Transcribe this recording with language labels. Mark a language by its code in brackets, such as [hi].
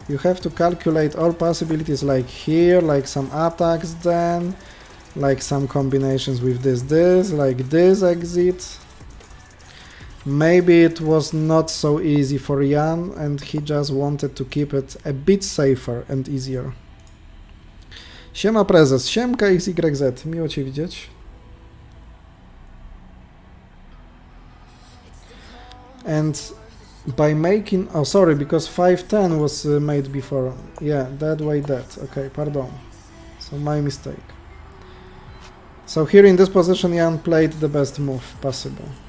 [en] You have to calculate all possibilities, like here, like some attacks then, like some combinations with this, like this exit. Maybe it was not so easy for Jan and he just wanted to keep it a bit safer and easier. [pl] Siema prezes, siemka XYZ, miło Cię widzieć. [en] And by making, oh sorry, because 5-10 was made before, yeah, that way that, okay, pardon, so my mistake. So here in this position Jan played the best move possible.